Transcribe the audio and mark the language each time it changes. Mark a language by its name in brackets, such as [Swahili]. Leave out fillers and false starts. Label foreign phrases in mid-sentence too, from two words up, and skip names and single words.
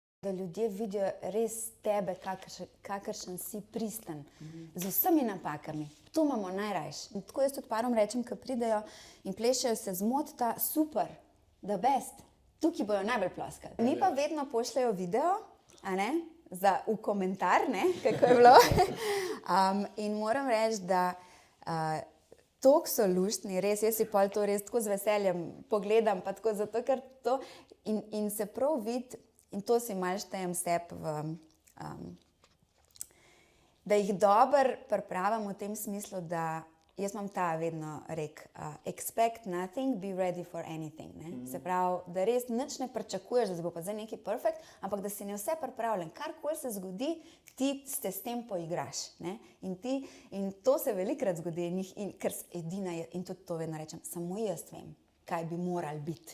[Slovenian] da ljudje vidijo res tebe, kakršen si pristen, z vsemi napakami. To imamo najrajš. In tako jaz tudi parom rečem, ko pridejo in plešejo se zmotita, super, [English] the best. [Slovenian] Tukaj bojo najbolj ploskali. Mi pa vedno pošljajo video, a ne, v komentar, ne, kako je bilo. In moram reči, da toliko so luštni, res, jaz si pol to res tako z veseljem pogledam, pa tako zato, ker to in se prav vidi, in to si malo štejem sebi, da jih dobro pripravim v tem smislu, da jaz imam ta vedno rek, [English] expect nothing, be ready for anything. [Slovenian] Ne? Se pravi, da res nič ne pričakuješ, da se bo pa zdaj nekaj perfekt, ampak da si ne vse pripravljen. Karkoli se zgodi, ti se s tem poigraš. Ne? In to se velikokrat zgodi, ker edina je, in tudi to vedno rečem, samo jaz vem, kaj bi moral biti.